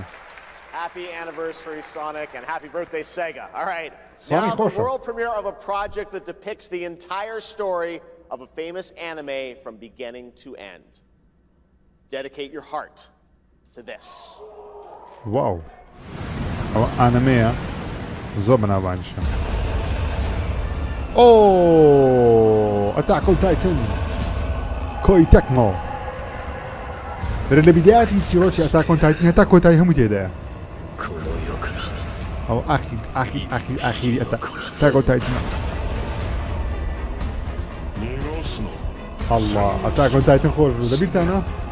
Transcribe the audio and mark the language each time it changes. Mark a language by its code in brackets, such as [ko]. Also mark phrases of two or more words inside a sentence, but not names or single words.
[en] Happy anniversary, Sonic, and happy birthday, Sega. All right. Sonic now, the world premiere of a project that depicts the entire story of a famous anime from beginning to end. Dedicate your heart to this. Wow. [ckb] ئەوە ئانەمەیە زۆر بەناوبانگشە. Attack on Titan Koi Tecmo بەرە لە بیدایەتی سیرۆکی Attack on Titan هەتا کۆتایی هەموو تێدایە ئەو ئاخیری Attack on Titan الله Attack on Titan خۆش بوو لەبیرتانە